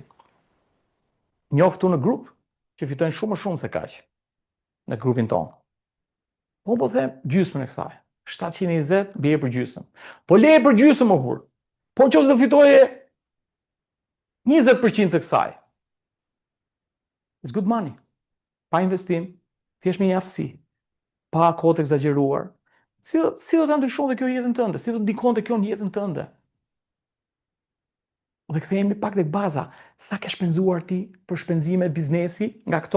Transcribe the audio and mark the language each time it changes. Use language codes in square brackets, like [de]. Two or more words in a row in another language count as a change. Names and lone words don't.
[sq] Njoftu në grup që fitojnë shumë më shumë se kaq në grupin tonë. Po them gjysmën e kësaj. 720 bie për gjysmë. Po leje për gjysmë më hur. Po nëse do fitoje 20% të kësaj. [en] It's good money. [sq] Pa investim, thjesht me një aftësi, pa kohë të egzageruar. Si do ta ndryshonte kjo jetën tënde? Si do të ndikonte kjo në jetën tënde? Dhe kthehemi pak tek baza. Sa ke shpenzuar ti për shpenzime biznesi nga këto?